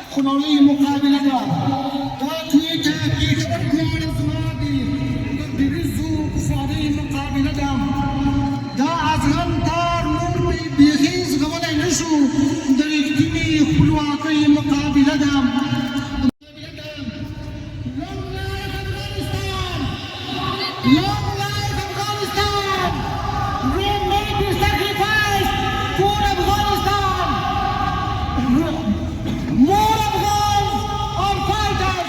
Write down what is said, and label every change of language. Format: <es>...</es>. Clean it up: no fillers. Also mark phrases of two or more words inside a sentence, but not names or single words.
<ps>نړۍ مقابله ده دا کویټه دواړه زما دي د دریزو کفارۍ مقابله ده دا ازغن دار نور بیخي زغملی نه شو د رښتینې خپلواکۍ مقابله ده</ps> <en>Long life Afghanistan! We made the sacrifice for Afghanistan! More Afghans are fighters!</en>